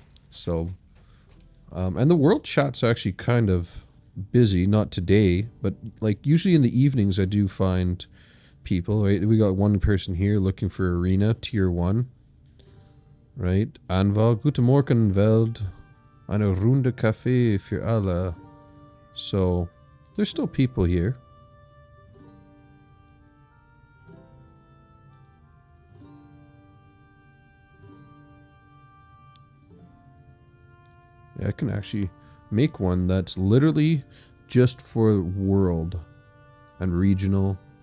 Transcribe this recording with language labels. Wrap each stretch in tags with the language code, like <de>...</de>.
<en>So, and the world chat's actually kind of busy, not today, but like usually in the evenings I do find people, right? We got one person here looking for arena, tier 1.</en> <de>Right, Anval, guten Morgen, Welt, eine Runde Kaffee für alle.</de> <en>So, there's still people here. Yeah, I can actually make one that's literally just for world and regional.</en>